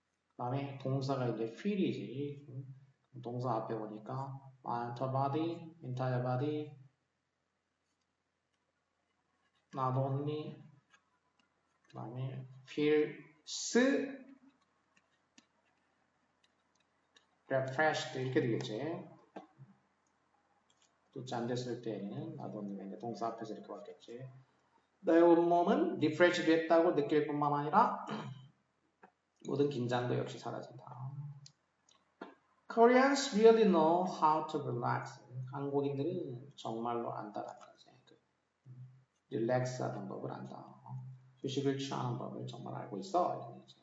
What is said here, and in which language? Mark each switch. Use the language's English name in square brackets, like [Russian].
[Korean] 그 다음에 동사가 이제 feel이지. 동사 앞에 보니까 [English] my entire body, not only, [Korean] 그 다음에 [English] feels refreshed [Korean] 이렇게 되겠지. 또 잠됐을 때는 나도님의 이제 동사 앞에서 이렇게 왔겠지. 너의 온몸은 리프레시 됐다고 느낄 뿐만 아니라 모든 긴장도 역시 사라진다. [English] Koreans really know how to relax. [Korean] 한국인들은 정말로 안다라는 거지. 릴렉스 하는 법을 안다. 휴식을 취하는 법을 정말 알고 있어.